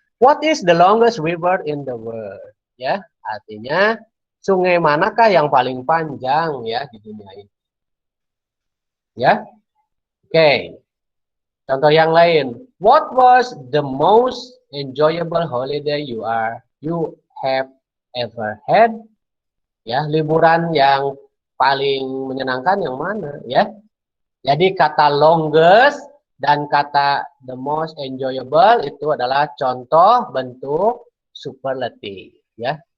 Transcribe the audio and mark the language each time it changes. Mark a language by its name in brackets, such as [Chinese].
[English] What is the longest river in the world? [Indonesian] Ya, artinya sungai manakah yang paling panjang ya di dunia ini? Ya, oke. Contoh yang lain. [English] What was the most enjoyable holiday you have ever had? [Indonesian] Ya, liburan yang paling menyenangkan yang mana? Ya, jadi kata longest dan kata the most enjoyable itu adalah contoh bentuk superlative, ya.